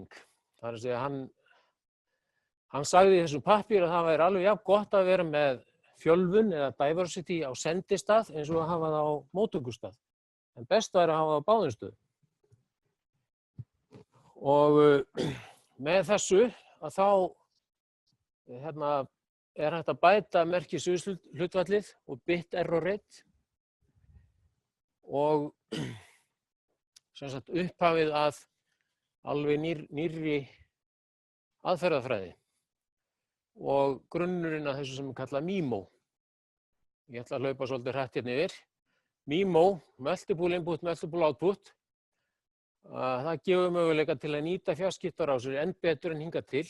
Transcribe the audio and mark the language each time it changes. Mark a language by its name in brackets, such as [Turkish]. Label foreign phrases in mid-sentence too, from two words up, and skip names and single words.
[Icelandic] Það er að segja, hann sagði í þessum pappír að það væri alveg jafn gott að vera með fjölvun eða diversity á sendistað eins og að hafa það á móttökustað. En best væri að hafa það á báðum stöðum. Og með þessu að þá er hægt að bæta merkishlutfallið og [English] bit error rate [Icelandic] og sem sagt upphafið að alveg nýrri aðferðafræði og grunnurinn að þessu sem er kallað MIMO. Ég ætla að hlaupa svolítið hratt hérna yfir. [English] MIMO, Multiple Input, Multiple Output, [Icelandic] það gefur möguleika til að nýta fjarskiptarásir enn betur en hingað til.